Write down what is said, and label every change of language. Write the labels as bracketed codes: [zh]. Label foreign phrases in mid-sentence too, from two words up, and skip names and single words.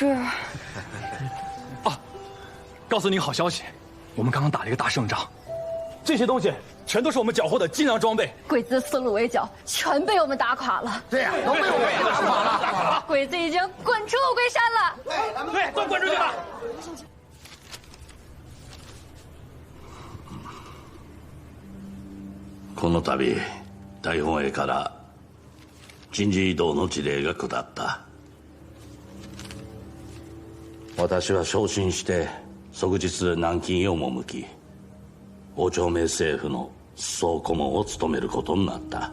[zh] 啊，告诉你个好消息，我们刚刚打了一个大胜仗，这些东西全都是我们缴获的精良装备。鬼子四路围剿全被我们打垮了。对呀，都被我们打垮了。鬼子已经滚出乌龟山了。对，都滚出去吧。 [ja] この度大本営から人事異動の辞令が下った。私は昇進して即日南京へ赴き、王朝明政府の総顧問を務めることになった。